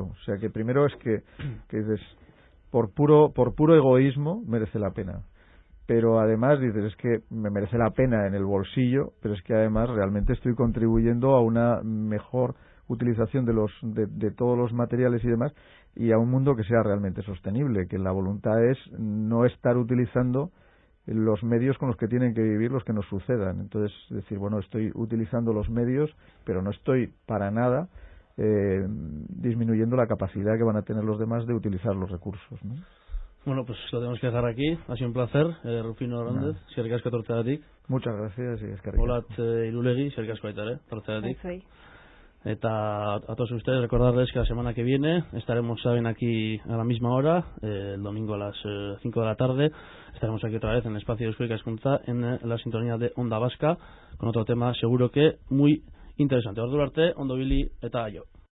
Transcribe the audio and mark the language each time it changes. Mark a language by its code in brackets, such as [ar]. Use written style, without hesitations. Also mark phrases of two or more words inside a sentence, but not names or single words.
[es] O sea, que primero es que dices, por puro egoísmo merece la pena, pero además dices, es que me merece la pena en el bolsillo, pero es que además realmente estoy contribuyendo a una mejor utilización de todos los materiales y demás, y a un mundo que sea realmente sostenible, que la voluntad es no estar utilizando los medios con los que tienen que vivir los que nos sucedan. Entonces, decir, bueno, estoy utilizando los medios, pero no estoy para nada disminuyendo la capacidad que van a tener los demás de utilizar los recursos, ¿no? Bueno, pues lo tenemos que dejar aquí. Ha sido un placer. Rufino Hernández, [eu] eskerrik asko tortzeagatik. [es] Muchas gracias y [eu] eskerrik asko. Olat Irulegi, eskerrik asko baita ere, tortzeagatik. [es] Eta a todos ustedes recordarles que la semana que viene estaremos, saben, aquí a la misma hora, el domingo a las 5 de la tarde. Estaremos aquí otra vez en el espacio de Eusko Ikaskuntza, en la sintonía de Onda Vasca, con otro tema seguro que muy interesante. [eu] Ordura arte, ondo ibili eta aio.